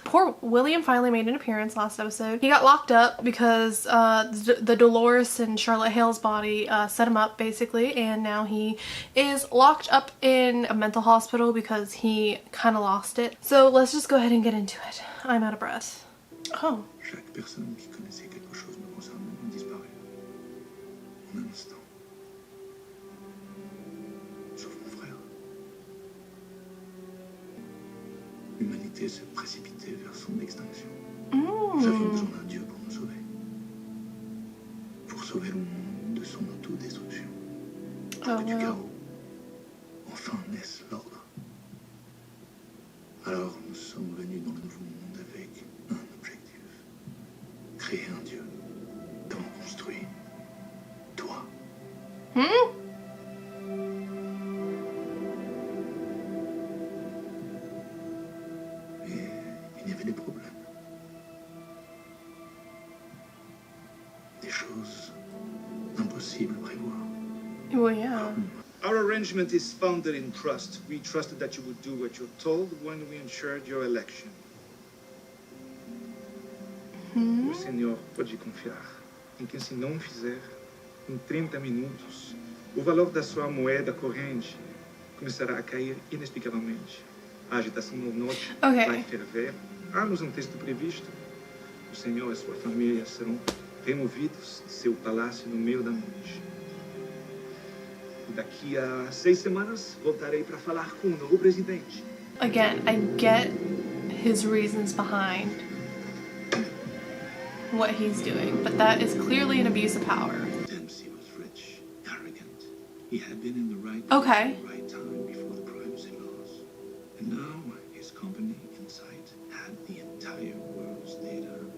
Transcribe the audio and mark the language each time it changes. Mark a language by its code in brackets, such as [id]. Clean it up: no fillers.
[en] Poor William finally made an appearance last episode. He got locked up because the Delores in Charlotte Hale's body set him up basically, and now he is locked up in a mental hospital because he kind of lost it. So let's just go ahead and get into it. I'm out of breath. Oh. [fr] Chaque personne qui connaissait quelque chose me concernant a disparu. En un instant. Sauf mon frère. L'humanité se précipitait vers son extinction. J'avais besoin d'un dieu pour me sauver. Pour sauver le monde de son autodestruction. Pour que du chaos, enfin naisse l'ordre. Alors nous sommes venus dans le nouveau monde avec un objectif. Créer un dieu. T'en construis. Toi. Il y avait des problèmes. Des choses impossibles à prévoir. [en] Well, yeah. Our arrangement is founded in trust. We trusted that you would do what you're told when we ensured your election. [pt] O senhor pode confiar em que, se não fizer, em 30 minutos, o valor da sua moeda corrente começará a cair inexplicavelmente. A agitação no norte vai ferver. Há-nos um texto previsto. O senhor e sua família serão removidos de seu palácio no meio da noite. E daqui a 6 semanas voltarei para falar com o novo presidente. [en] Again, I get his reasons behind what he's doing, but that is clearly an abuse of power. Dempsey was rich, arrogant. He had been in the right Okay. place at the right time before the privacy laws. And now his company in sight had the entire world's data.